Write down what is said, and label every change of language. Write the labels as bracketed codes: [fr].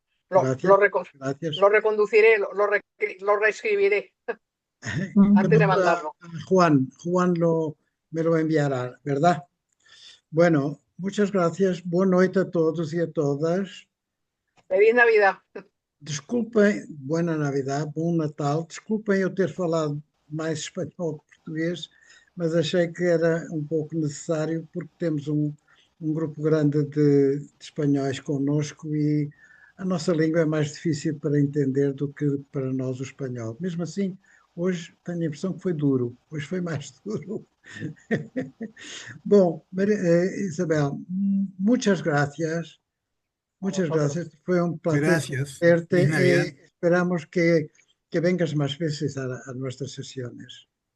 [es] Gracias. Lo reconduciré, lo reescribiré antes de mandarlo. Juan me lo enviará, ¿verdad? Bueno, muchas gracias. Buena noche a todos y a todas. Feliz Navidad. [pt] Desculpem, [es] buena Navidad, [pt] bom Natal. Desculpem eu ter falado mais espanhol que português, mas achei que era um pouco necessário porque temos um grupo grande de espanhóis connosco e a nossa língua é mais difícil para entender do que para nós o espanhol. Mesmo assim, hoje tenho a impressão que foi duro. Hoje foi mais duro. [es] Bom, Isabel, muchas gracias. Muchas gracias. Fue un placer verte y esperamos que vengas más veces a nuestras sesiones.